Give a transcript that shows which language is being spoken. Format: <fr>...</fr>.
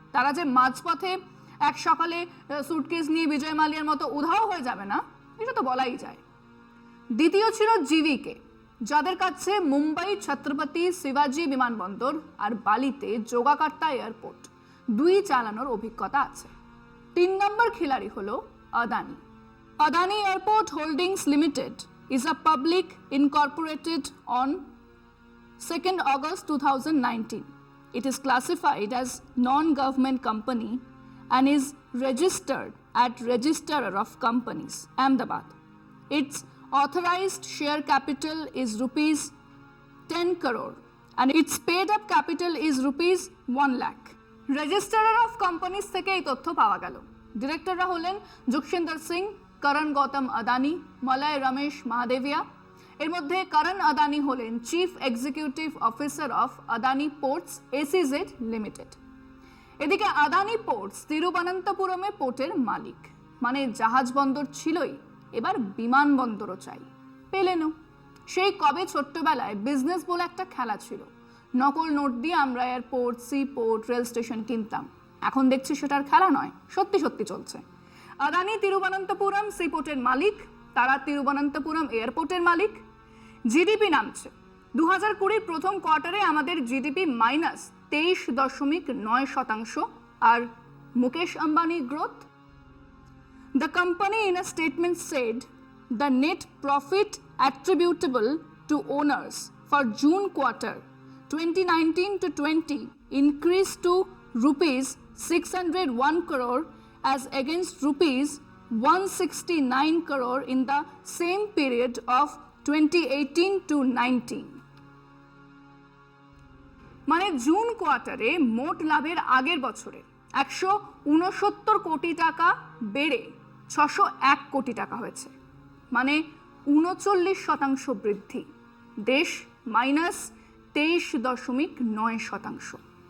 <bn>তারা যে মাঝপথে এক সকালে সুটকেস নিয়ে বিজয় মালিয়ার মতো উধাও হয়ে যাবে না, এটা তো বলাই যায়। দ্বিতীয় ছিল জিভিকে, যাদের কাছে মুম্বাই ছত্রপতি শিবাজি বিমানবন্দর আর বালিতে যোগাকার্তা এয়ারপোর্ট 2 চালানোর অভিজ্ঞতা আছে। 3 নম্বর খিলাড়ি হলো Adani.</bn> <en>Adani airport holdings limited is a public incorporated on 2nd August 2019. It is classified as non-government company and is registered at Registrar of Companies, Ahmedabad. Its authorized share capital is rupees 10 crore and its paid up capital is rupees 1 lakh.</en> <bn>Registrar of Companies থেকে এই তথ্য পাওয়া গেল। ডিরেক্টররা হলেন যুগসিন্দর সিং, করণ গৌতম আদানি, মলয় রমেশ মহাদেবিয়া। এর মধ্যে করণ আদানি হলেন</bn> <en>chief executive officer of</en> <bn>Adani ports SEZ limited. এদিকে আদানি পোর্টস তিরুবনন্তপুরমে পোর্টের মালিক, মানে জাহাজ বন্দর ছিলই, এবার বিমানবন্দরও চাই। পেলেনও। সেই কবে ছোট্টবেলায় বিজনেস বলে একটা খেলা ছিল, নকল নোট দিয়ে আমরা airport, C port, rail station কিনতাম। এখন দেখছি সেটার খেলা নয়, সত্যি সত্যি চলছে। আদানি তিরুবনন্তপুরম সি পোর্টের মালিক, তারা তিরুবনন্তপুরম এয়ারপোর্টের মালিক। জিডিপি নামছে। 2020 প্রথম কোয়ার্টারে আমাদের GDP -23.9%, আর Mukesh Ambani growth.</bn> <en>The company in a statement said the net profit attributable to owners for June quarter 2019 to 20 increased to rupees 601 crore as against rupees 169 crore in the same period of 2018 to 19.</en> <bn>মানে June কোয়ার্টারে মোট লাভের আগের বছরে 169 কোটি টাকা বেড়ে 601 কোটি টাকা হয়েছে, মানে 39% বৃদ্ধি। দেশ -23.9%।</bn>